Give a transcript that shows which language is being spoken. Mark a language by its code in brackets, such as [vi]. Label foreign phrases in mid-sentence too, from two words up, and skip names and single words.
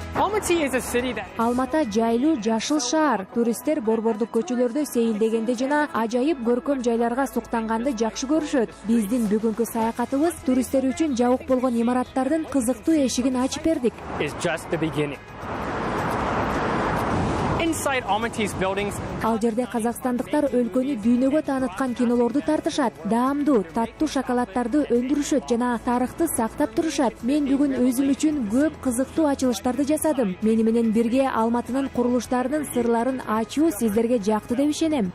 [en] Almaty is a city that [ky] Алмата жайлуу жашыл шаар. Туристтер борбордук көчөлөрдө сейилдегенде жана ажайып көркөм жайларга суктанганды жакшы көрүшөт. Биздин бүгүнкү саякатыбыз туристтер үчүн жабык болгон имараттардын кызыктуу эшигин ачып бердик. [en] is just the beginning. Inside Almaty's buildings, [ky] Ал жерде казакстандыктар өлкөнү дүйнөгө тааныткан кинолорду тартышат, даамдуу, таттуу шоколадтарды өндүрүшөт жана тарыхты сактап турушат. Мен бүгүн өзүм үчүн көп кызыктуу ачылыштарды жасадым. Мени менен бирге Алматынын курулуштарынын сырларын ачуу сиздерге жакты деп ишенем.